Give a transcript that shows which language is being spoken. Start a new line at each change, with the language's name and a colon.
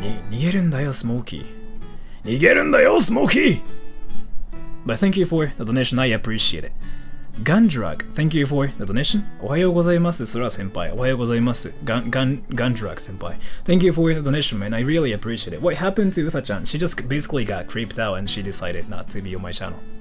Japanese: 逃げるんだよ, Smokey. 逃げるんだよ, Smokey!
English: But thank you for the donation, I appreciate it. Gundrug, thank you for the donation.
Japanese: おはようございます、Sora senpai. おはようございます、Gundrug senpai.
English: Thank you for the donation, man. I really appreciate it. What happened to Usa-chan? She just basically got creeped out and she decided not to be on my channel.